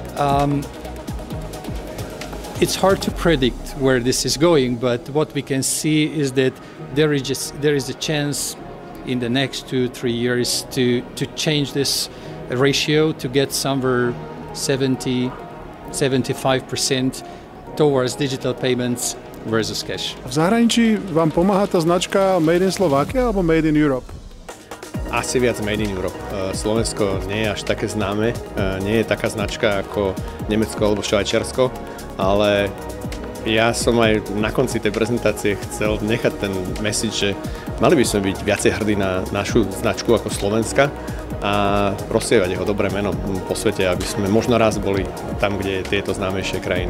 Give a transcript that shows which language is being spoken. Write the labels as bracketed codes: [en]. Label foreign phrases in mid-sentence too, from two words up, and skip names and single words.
[en] It's hard to predict where this is going, but what we can see is that there is a chance in the next 2-3 years to change this ratio, to get somewhere 70-75% towards digital payments versus cash. [sk] V zahraničí vám pomáha tá značka [en] Made in Slovakia [sk] alebo [en] Made in Europe? [sk] Asi viac [en] Made in Europe. [sk] Slovensko nie je až také známe, nie je taká značka ako Nemecko alebo Švajčiarsko, ale ja som aj na konci tej prezentácie chcel nechať ten message, že mali by sme byť viacej hrdí na našu značku ako Slovenska a rozsievať jeho dobré meno po svete, aby sme možno raz boli tam, kde je tieto známejšie krajiny.